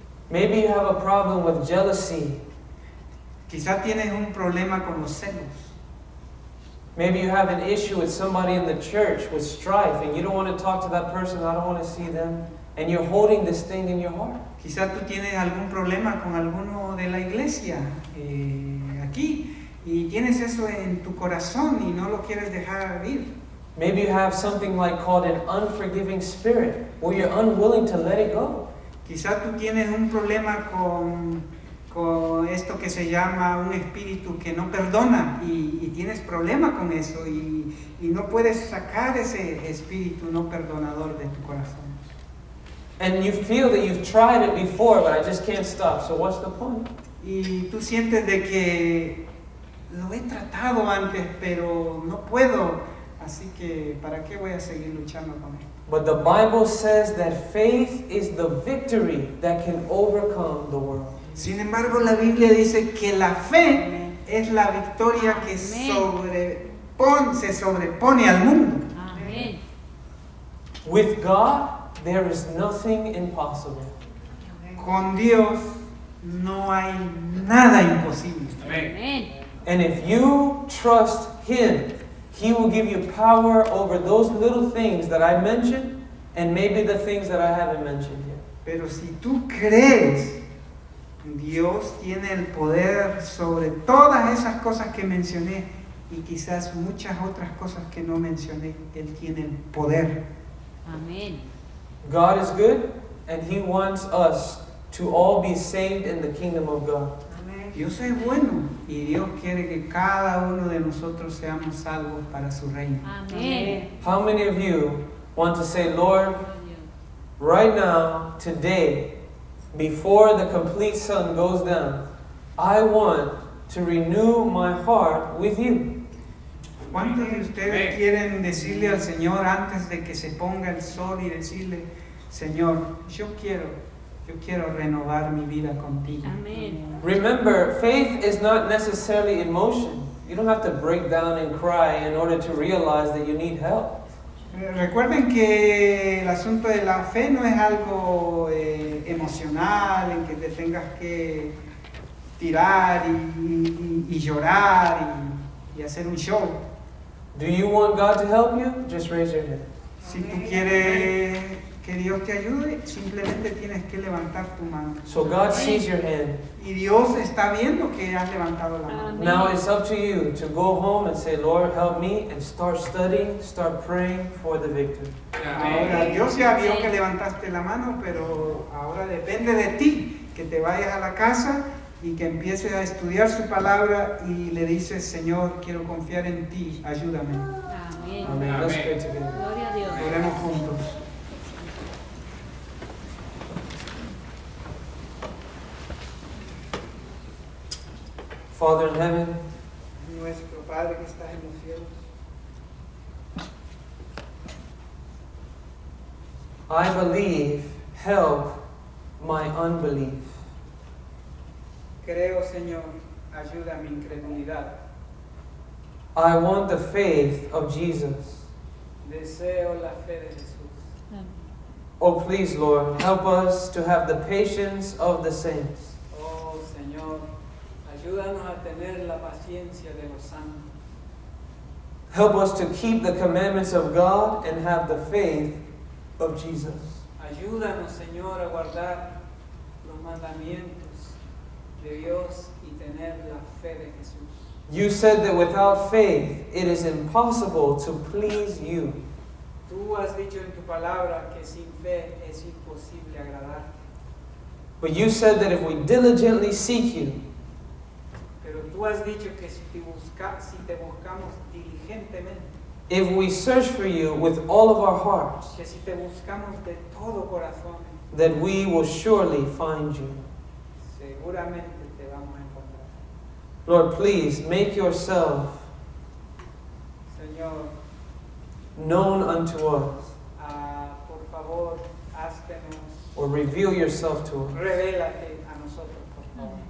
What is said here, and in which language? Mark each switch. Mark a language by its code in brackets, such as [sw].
[en] Maybe you have a problem with jealousy. [es] Quizá tienes un problema con los celos. [en] Maybe you have an issue with somebody in the church with strife and you don't want to talk to that person, I don't want to see them, and you're holding this thing in your heart. [es] Quizá tú tienes algún problema con alguno de la iglesia aquí y tienes eso en tu corazón y no lo quieres dejar ir. [en] Maybe you have something like called an unforgiving spirit, where you're unwilling to let it go. [es] Quizá tú tienes un problema con esto que se llama un espíritu que no perdona y tienes problema con eso y no puedes sacar ese espíritu no perdonador de tu corazón. [en] And you feel that you've tried it before, but I just can't stop. So what's the point? [es] Y tú sientes de que lo he tratado antes, pero no puedo, así que ¿para qué voy a seguir luchando con esto? [en] But the Bible says that faith is the victory that can overcome the world. [es] Sin embargo, la Biblia dice que la fe es la victoria que se sobrepone al mundo. Amén. [en] With God, there is nothing impossible. [es] Con Dios no hay nada imposible. Amén. [en] And if you trust Him, He will give you power over those little things that I mentioned and maybe the things that I haven't mentioned yet. [es] Pero si tú crees, Dios tiene el poder sobre todas esas cosas que mencioné y quizás muchas otras cosas que no mencioné. Él tiene el poder. Amén. [en] God is good and He wants us to all be saved in the kingdom of God. [es] Dios es bueno y Dios quiere que cada uno de nosotros seamos salvos para su reino. Amén. [en] How many of you want to say, Lord, right now, today, before the complete sun goes down, I want to renew my heart with you? [es] ¿Cuántos de ustedes quieren decirle al Señor antes de que se ponga el sol y decirle, Señor, yo quiero renovar mi vida contigo? Amén. [en] Remember, faith is not necessarily emotion. You don't have to break down and cry in order to realize that you need help. [es] Recuerden que el asunto de la fe no es algo emocional en que te tengas que tirar y llorar y hacer un show. [en] Do you want God to help you? Just raise your hand. [es] Si tú quieres que Dios te ayude, simplemente tienes que levantar tu mano. [en] So God sees your hand. [es] Y Dios está viendo que has levantado la mano. [en] Now it's up to you to go home and say, Lord, help me, and start studying, start praying for the victory. [es] Ahora, Dios ya vio que levantaste la mano, pero ahora depende de ti que te vayas a la casa y que empieces a estudiar su palabra y le dices, Señor, quiero confiar en ti, ayúdame. Amén. [en] Amen. Let's pray together. [es] Gloria a Dios. Oremos juntos. [en] Father in heaven, [es] Nuestro Padre que estás en los cielos, [en] I believe, help my unbelief. [es] creo, Señor, ayuda a mi incredulidad. [en] I want the faith of Jesus. [es] Deseo la fe de Jesús. Amén. [en] Oh, please, Lord, help us to have the patience of the saints. [es] Oh Señor, ayúdanos a tener la paciencia de los santos. [en] Help us to keep the commandments of God and have the faith of Jesus. [es] Ayúdanos, Señor, a guardar los mandamientos de Dios y tener la fe de Jesús. [en] You said that without faith it is impossible to please you. [es] Tú has dicho en tu palabra que sin fe es imposible agradar. [en] But you said that if we diligently seek you, [es] Pero tú has dicho que si te buscamos diligentemente, [en] if we search for you with all of our hearts, [es] que si te buscamos de todo corazón, [en] that we will surely find you. [es] seguramente te vamos a encontrar. [en] Lord, please make yourself [es] Señor, [en] known unto us, [es] por favor, háztenos, [en] or reveal yourself to us, [es] revélate a nosotros, por favor,